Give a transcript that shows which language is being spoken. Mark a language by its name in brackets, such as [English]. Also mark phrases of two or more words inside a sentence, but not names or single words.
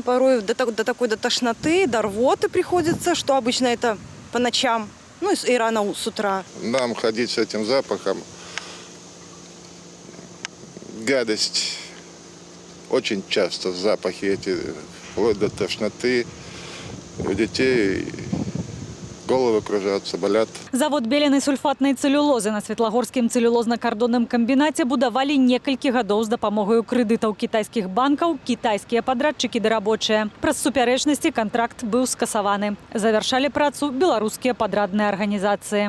[Russian] Порой до такой тошноты, до рвоты приходится, что обычно это по ночам, и рано с утра. Нам ходить с этим запахом, гадость. Очень часто запахи эти, вплоть до тошноты, у детей головы кружатся, болят. [Belarusian] Завод беленай сульфатнай цэлюлозы на Светлагорскім цэлюлозна-кардонным камбінаце будавалі некалькі гадоў з дапамогаю крэдытаў кітайскіх банкаў, кітайскія падрадчыкі ды рабочыя. Праз супярэчнасці кантракт быў скасаваны. Завяршалі працу беларускія падрадныя арганізацыі.